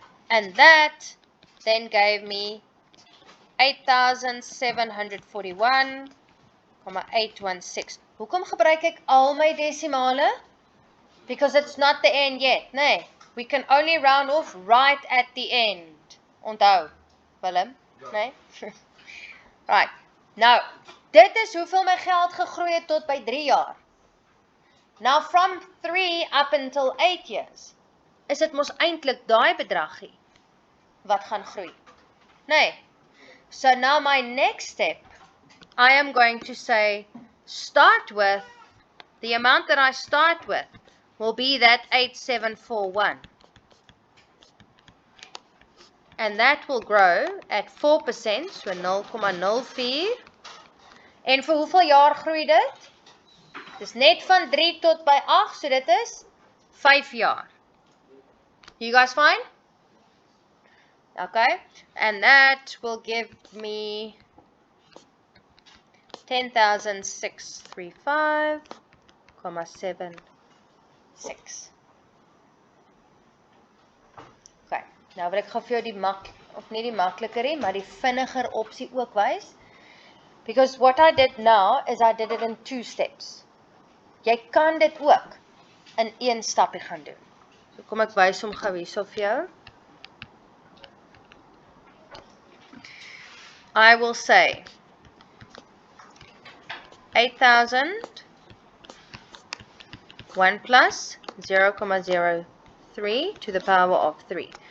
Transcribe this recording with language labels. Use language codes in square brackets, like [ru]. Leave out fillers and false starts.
[en] And that then gave me 8,741,816. [af] Hoekom gebruik ek al my desimale? [en] Because it's not the end yet, nee. We can only round off right at the end. [af] Onthou, Willem, nee? Right, nou, dit is hoeveel my geld gegroei het tot by 3 jaar. [en] Now from 3 up until 8 years, [af] is dit mos eintlik daai bedragie wat gaan groei. Nee. [en] So now my next step, I am going to say, start with, the amount that I start with will be that 8,741. And that will grow at 4%, so 0,04. [af] En vir hoeveel jaar groei dit? Dis net van 3 tot by 8, so dit is 5 jaar. [en] You guys fine? Okay, and that will give me 10,635,76. [af] Okay, nou wil ek gou vir jou die nie die makliker nie, maar die vinniger opsie ook wys. [en] Because what I did now is I did it in 2 steps. [af] Jy kan dit ook in 1 stapie gaan doen. So kom ek wys hom gou hierso vir jou. [en] I will say 8,000 1 plus 0,03 to the power of 3.